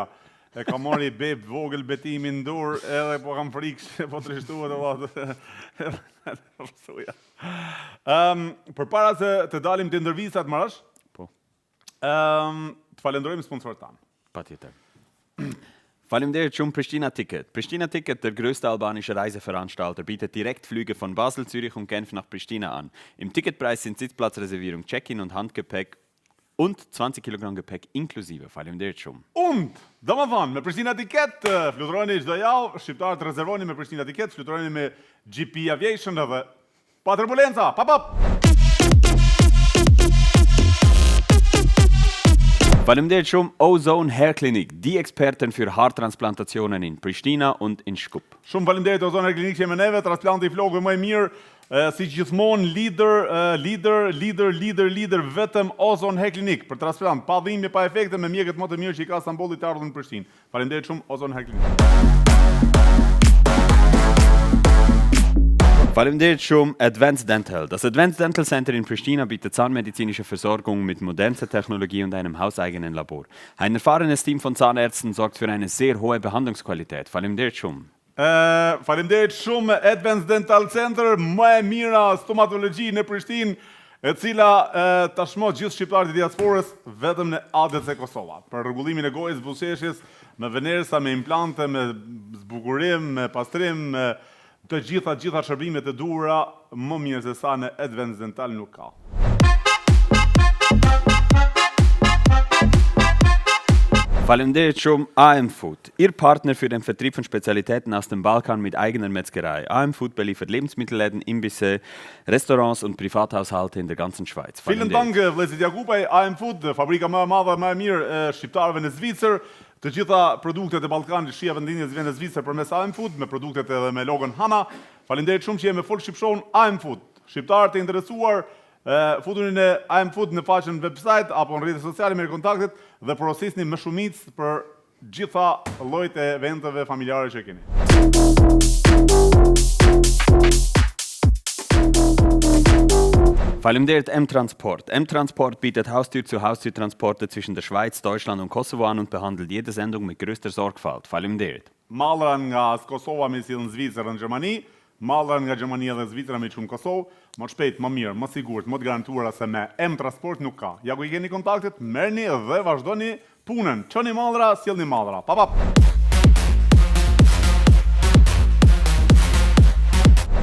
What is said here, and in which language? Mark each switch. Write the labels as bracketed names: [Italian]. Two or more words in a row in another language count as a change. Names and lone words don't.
[Albanian] E ka mori beb vogël betimin dur, edhe po kam frikë, po trishtu edhe pasoja. Për para se të dalim të ndërvisat, Marash, Po. Të falenderojmë sponsorët tanë. Patjetër. Faleminderit shumë Pristina Ticket. [German] Pristina Ticket, der größte albanische Reiseveranstalter, bietet Direktflüge von Basel, Zürich und Genf nach Pristina an. Im Ticketpreis sind Sitzplatzreservierung, Check-in und Handgepäck und 20 Kilogramm Gepäck inklusive. [Albanian] Faleminderit shumë. Do më thonë, me Pristina Ticket, fluturoni çdo javë, shqiptarët rezervoni me Pristina Ticket, fluturoni me GP Aviation edhe pa turbulenca, pap! Faleminderit shumë Ozone Hair Clinic, [German] die Experten für Haartransplantationen in Pristina und in Shkup. [Albanian] Shumë faleminderit Ozone Hair Clinic që jemi neve, transplanti i flokëve më i mirë, si gjithmonë lider vetëm Ozone Hair Clinic për transplant, pa dhimbje, pa efekte, me mjekët më të mirë që i ka Stambolli të ardhur në Prishtinë. Faleminderit shumë Ozone Hair Clinic. Faleminderit shumë Advanced Dental. [German] Das Advanced Dental Center in Pristina bietet zahnmedizinische Versorgung mit modernster Technologie und einem hauseigenen Labor. Ein erfahrenes Team von Zahnärzten sorgt für eine sehr hohe Behandlungsqualität. [Albanian] Faleminderit shumë. Faleminderit shumë Advanced Dental Center, më e mira stomatologji në Prishtinë, e cila tashmë gjithë shqiptarët e diasporës vetëm në ADC Kosova. Për rregullimin e gojës, buzëqeshjes, me venersa, me implante, me zbukurim, me pastrim, me të gjitha shërbimet e duhura, më mirë se sa në Advanced Dental nuk ka. Faleminderit shumë [German] AM Food, Ihr Partner für den Vertrieb von Spezialitäten aus dem Balkan mit eigener Metzgerei. AM Food beliefert Lebensmittelläden, Imbisse, Restaurants und Privathaushalte in der ganzen Schweiz. Vielen Dank, [Albanian] vëllezërit Jakubaj, AM Food, fabrika më e madhe, më e mirë e shqiptarëve në Zvicër. Të gjitha produktet e Ballkanit shija vendinjes vjen në Zvicër përmes AM Food, me produktet edhe me logon Hana. Faleminderit shumë që jemi Full Ship Show AM Food. Shqiptarët e interesuar, futuni në AM Food në faqen website apo në rrjetet sociale me kontaktet dhe porosisni më shumicë për gjitha llojet e eventeve familjare që keni. Faleminderit M-Transport. [German] M-Transport bietet Haustür-zu-Haustür-Transporte zwischen der Schweiz, Deutschland und Kosovo an und behandelt jede Sendung mit größter Sorgfalt. [Albanian] Faleminderit. Mallra nga Kosova me sillen Zvicër në Gjermani, mallra nga Gjermania dhe Zvicra me çun Kosovë, më shpejt, më mirë, më sigurt, më të garantuara se me M-Transport nuk ka. Ja ku i keni kontaktet, merrni dhe vazhdoni punën. Çoni mallra, sjellni mallra. Pa.